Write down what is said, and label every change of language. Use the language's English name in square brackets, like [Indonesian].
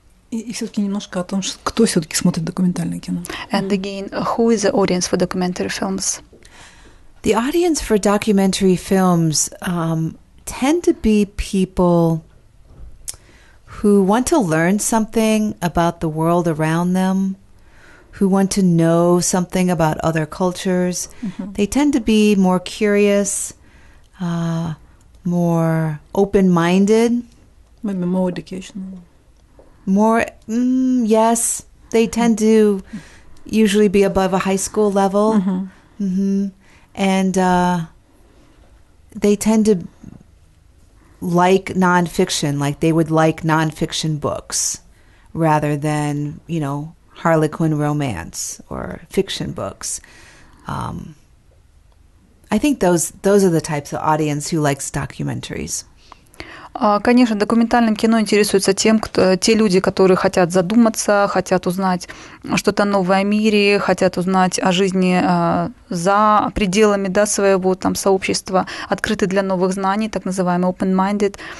[Russian] И все-таки немножко о том, кто все-таки смотрит документальное кино. [English] And again, who is the audience for documentary films? The audience for documentary films tend to be people who want to learn something about the world around them, who want to know something about other cultures. They tend to be more curious, more open-minded. Maybe more educational. More, yes. They tend to usually be above a high school level. Mm-hmm. Mm-hmm. And they tend to like nonfiction, like they would like nonfiction books rather than, you know, Harlequin romance or fiction books. I think those are the types of audience who likes documentaries. [Russian] Конечно, документальным кино интересуются те люди, которые хотят задуматься, хотят узнать что-то новое о мире, хотят узнать о жизни за пределами, да, своего там сообщества, открыты для новых знаний, так называемые open-minded.